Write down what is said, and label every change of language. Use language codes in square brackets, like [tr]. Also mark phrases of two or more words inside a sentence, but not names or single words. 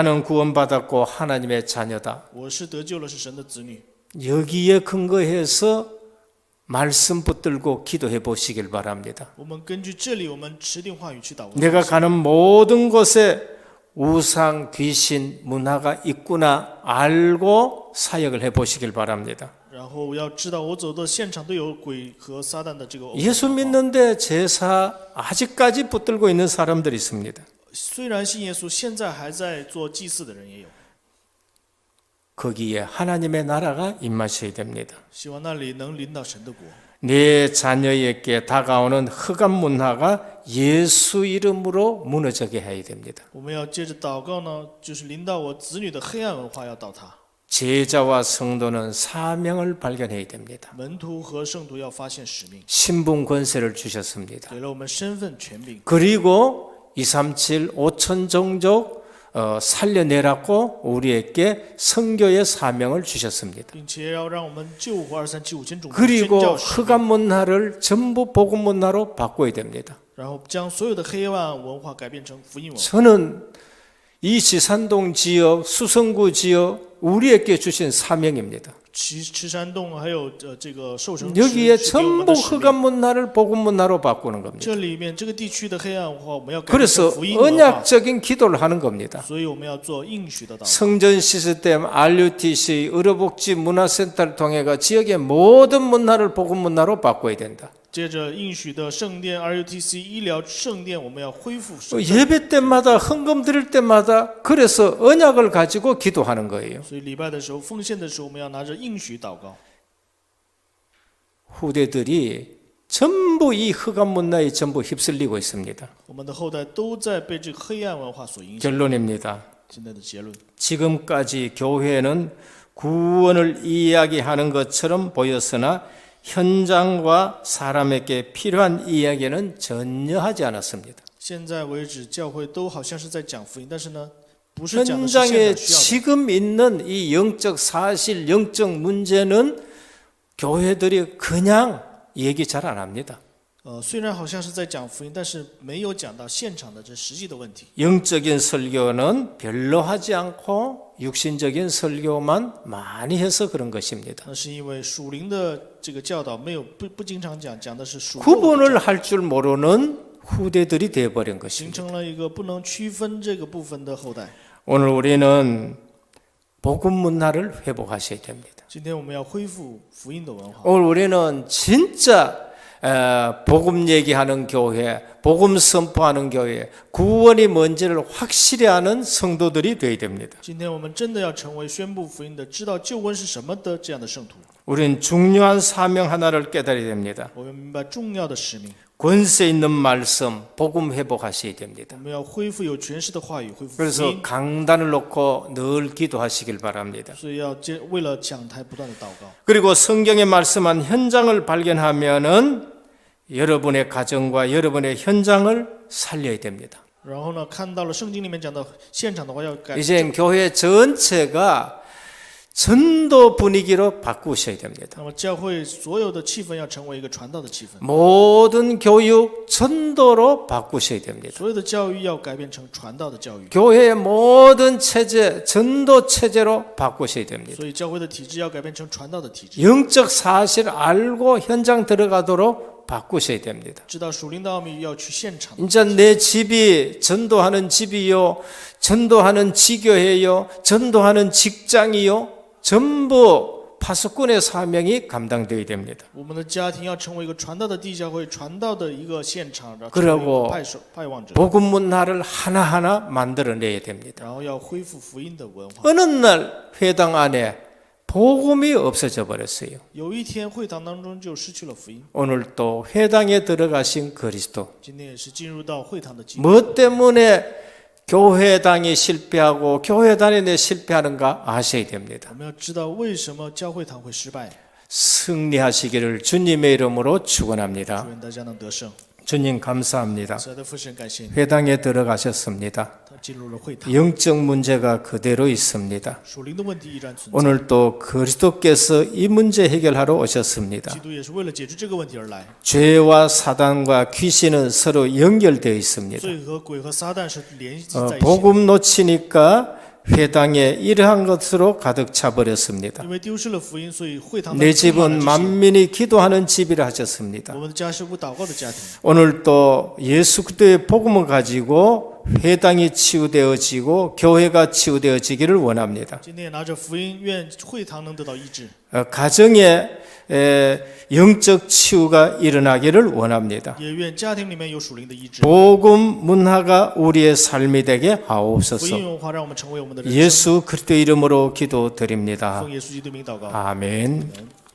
[ko] 나는 구원받았고 하나님의 자녀다. [zh] 我是得救了，是神的子女。 [ko] 여기에 근거해서 말씀 붙들고 기도해 보시길 바랍니다. [zh] 我们根据这里，我们持定话语去祷告。 [ko] 내가 가는 모든 곳에 우상, 귀신, 문화가 있구나 알고 사역을 해 보시길 바랍니다. [zh] 然后要知道，我走的现场都有鬼和撒旦的这个偶像。 [ko] 예수 믿는데 제사 아직까지 붙들고 있는 사람들이 있습니다. [zh] 虽然信耶稣，现在还在做祭祀的人也有。 [ko] 거기에 하나님의 나라가 임하셔야 됩니다. [zh] 希望那里能临到神的国。 [ko] 내 자녀에게 다가오는 흑암 문화가 예수 이름으로 무너지게 해야 됩니다. [zh] 我们要接着祷告呢，就是临到我子女的黑暗文化要倒塌。 [ko] 제자와 성도는 사명을 발견해야 됩니다. [zh] 门徒和圣徒要发现使命， [ko] 신분 권세를 주셨습니다. [zh] 给了我们身份权柄， [ko] 그리고 237 5천 종족 살려내라고 우리에게 선교의 사명을 주셨습니다. [zh] 并且要让我们救活2375000种宣 [ko] 그리고 [zh] 教使命， [ko] 흑암 문화를 전부 복음 문화로 바꿔야 됩니다. [zh] 然后将所有的黑暗文化改变成福音文化。 [ko] 저는 이 지산동 지역, 수성구 지역 우리에게 주신 사명입니다. [zh] 池山洞还有这个寿城 [ko] 여기에 [zh] 池是给我们 [ko] 전부 [zh] 的使命。 [ko] 흑암 문화를 복음 문화로 바꾸는 겁니다. [zh] 这里面这个地区的黑暗文化，我们要改变 [ko] 그래서 [zh] 成福音文化， [ko] 언약적인 기도를 하는 겁니다. [zh] 所以我们要做应许的祷告。 [ko] 성전 시스템, RUTC, 의료복지 문화센터를 통해가 지역의 모든 문화를 복음 문화로 바꿔야 된다. [zh] 接着应许的圣殿 RUTC 医疗圣殿，我们要恢复圣殿。 [ko] 예배 때마다 헌금 드릴 때마다 그래서 언약을 가지고 기도하는 거예요. [zh] 所以礼拜的时候、奉献的时候，我们要拿着应许祷告。 [ko] 후대들이 전부 이 흑암 문화에 전부 휩쓸리고 있습니다. [zh] 我们的后代都在被这个黑暗文化所影响。 [ko] 결론입니다. [zh] 现在的结论， [ko] 지금까지 교회는 구원을 이야기하는 것처럼 보였으나 현장과 사람에게 필요한 이야기는 전혀 하지 않았습니다. [zh] 现在为止，教会都好像是在讲福音，但是呢，不是讲的是现 [ko] 현장에 [zh] 场需要的。 [ko] 지금 있는 이 영적 사실, 영적 문제는 교회들이 그냥 얘기 잘 안 합니다. [zh] 虽然好像是在讲福音，但是没有讲到现场的这实际的问题。 [ko] 영적인 설교는 별로 하지 않고 육신적인 설교만 많이 해서 그런 것입니다. [zh] 那是因为属灵的这个教导没有不经常讲，讲的是属肉的 [ko] 구분을 할 줄 모르는 후대들이 되어버린 [zh] 形 [ko] 것입니다. [zh] 成了一个不能区分这个部分的后代。 [ko] 오늘 우리는 복음 문화를 회복하셔야 됩니다. [zh] 今天我们要恢复福音的文化。 [ko] 오늘 우리는 진짜 복음 얘기하는 교회, 복음 선포하는 교회, 구원이 뭔지를 확실히 아는 성도들이 되어야 됩니다. [zh] 今天我们真的要成为宣布福音的、知道救恩是什么的这样的圣徒。 [ko] 우리는 중요한 사명 하나를 깨달아야 됩니다. [zh] 我们明白重要的使命， [ko] 권세 있는 말씀, 복음 회복하셔야 [zh] 我 [ko] 됩니다. [zh] 们要恢复有权势的话语，恢复福 [ko] 그래서 [zh] 音。 [ko] 강단을 놓고 늘 기도하시길 바랍니다. [zh] 所以要为了讲台不断的祷告。 [ko] 그리고 성경에 말씀한 현장을 발견하면은 여러분의 가정과 여러분의 현장을 살려야 됩니다. [zh] 然后呢，看到了圣经里面讲的现场的话，要改。 [ko] 이제 교회 전체가 전도 분위기로 바꾸셔야 됩니다. [zh] 那么教会所有的气氛要成为一个传道的气氛， [ko] 모든 교육 전도로 바꾸셔야 됩니다. [zh] 所有的教育要改变成传道的教育。 [ko] 교회의 모든 체제 전도 체제로 바꾸셔야 됩니다. [zh] 所以教会的体制要改变成传道的体制， [ko] 영적 사실 알고 현장 들어가도록 바꾸셔야 됩니다. [zh] 知道属灵的奥秘要去现场。 [ko] 이제 내 집이 전도하는 집이요, 전도하는 지교회요, 전도하는 직장이요, 전부 파수꾼의 사명이 감당되어야 됩니다. [zh] 我们的家庭要成为一个传道的地教会，传道的一个现场，然后 [ko] 그리고 [zh] 派望者， [ko] 복음 문화를 하나하나 만들어내야 됩니다. [zh] 然后要恢复福音的文化。 [ko] 어느 날 회당 안에 복음이 없어져 버렸어요. [zh] 有一天会堂当中就失去了福音， [ko] 오늘 또 회당에 들어가신 그리스도. [zh] 今天也是进入到会堂的基督。 [ko] 뭐 때문에 교회당이 실패하고 교회당이 실패하는가 아셔야 됩니다. [zh] 我们要知道为什么教会堂会失败， [ko] 승리하시기를 주님의 이름으로 축원합니다. [zh] 祝愿大家能得胜。 [ko] 주님 감사합니다. [zh] 慈爱的父神，感谢你， [ko] 회당에 들어가셨습니다. [zh] 他进入了会堂， [ko] 영적 문제가 그대로 있습니다. [zh] 属灵的问题依然存在。 [ko] 오늘 또 그리스도께서 이 문제 해결하러 오셨습니다. [zh] 基督也是为了解决这个问题而来。 [ko] 죄와 사단과 귀신은 서로 연결되어 있습니다. [zh] 罪和鬼和撒旦是联系在一起的， [ko] 복음 놓치니까 회당에 이러한 것으로 가득 차 버렸습니다. [zh] 因为丢失了福音，所以会堂 [ko] 내 [zh] 当中充满 [ko] 집은 [zh] 了这些。 [ko] 만민이 기도하는 집이라 하셨습니다. [zh] 我们的家是无祷告的家庭。 [ko] 오늘 또 예수 그리스도의 복음을 가지고 회당이 치유되어지고 교회가 치유되어지기를 원합니다. [zh] 今天也拿着福音，愿会堂能得到医治， [ko] 가정에 영적 치유가 일어나기를 원합니다. [zh] 也愿家庭里面有属灵的医治。 [ko] 복음 문화가 우리의 삶이 되게 [zh] 福 [ko] 하옵소서. [zh] 音文化让我们成为我们的人生。 [ko] 예수 그리스도 이름으로 기도드립니다. [zh] 奉耶稣基督名祷告。 [ko] 아멘. 아멘.